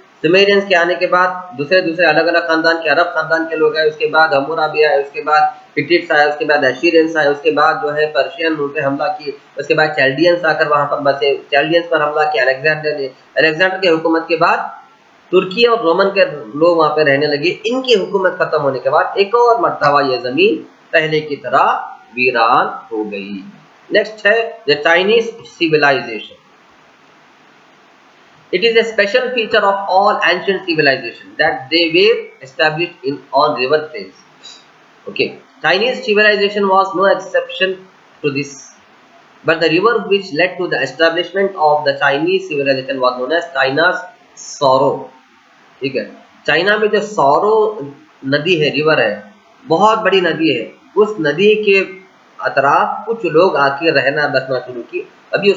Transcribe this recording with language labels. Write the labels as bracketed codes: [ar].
[hi] Sumerians के आने के बाद दूसरे अलग अलग खानदान के, अरब खानदान के लोग आए, उसके बाद हम्मुराबी आए, उसके बाद हिटिट्स आए, उसके बाद अशीरियंस आए, उसके बाद जो है पर्शियन उन पे हमला किए, उसके बाद चैल्डियंस आकर वहां पर बसे, चैल्डियंस पर हमला किया अलेक्जेंडर ने। अलेक्जेंडर की हुकूमत के बाद तुर्की और रोमन के लोग वहां पे रहने लगे। इनकी हुकूमत खत्म होने के बाद एक और मर्तबा ये जमीन पहले की तरह वीरान हो गई। नेक्स्ट है the Chinese civilisation. [en] It is a special feature of all ancient civilization that they were established on river plains. Okay, Chinese civilization was no exception to this, but the river which led to the establishment of the Chinese civilization was known as China's Sorrow. [hi] ठीक है, China में जो sorrow नदी है, river है, बहुत बड़ी नदी है, उस नदी के अतराफ कुछ लोग आके रहना बसना शुरू की। अभी उस वक्त चाइना का शहर नहीं बना था, बहुत बियाबान जमीन थी। उस वक्त